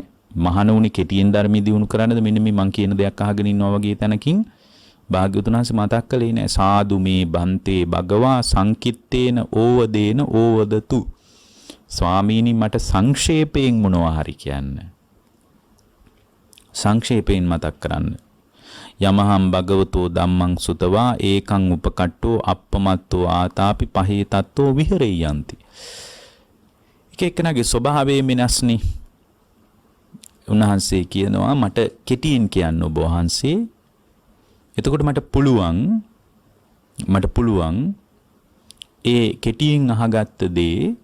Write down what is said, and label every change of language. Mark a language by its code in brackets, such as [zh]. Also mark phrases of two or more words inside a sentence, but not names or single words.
[si] මහණ උනි කෙටියෙන් ධර්මයේ දියුණු කරන්නද මෙන්න මේ මං කියන දෙයක් අහගෙන ඉන්නවා වගේ තැනකින් භාග්‍යවතුන් වහන්සේ මතක් කළේ නැහැ. [pi] සාදු මේ බන්තේ භගවා සංකිත්තේන ඕවදේන ඕවදතු. [si] ස්වාමීනි මට සංක්ෂේපයෙන් මොනවා හරි කියන්න. සංක්ෂේපයෙන් මතක් කරන්න. [pi] යමහම් භගවතෝ ධම්මං සුතවා ඒකං උපකට්ටෝ අප්පමත්තෝ ආතාපි පහේ තත්තෝ විහෙරෙය්‍යන්ති. [si] එක එක්කෙනාගේ ස්වභාවය වෙනස්නේ. උන්වහන්සේ කියනවා මට කෙටියෙන් කියන්න ඔබ වහන්සේ. එතකොට මට පුළුවන් ඒ කෙටියෙන් අහගත්ත දේ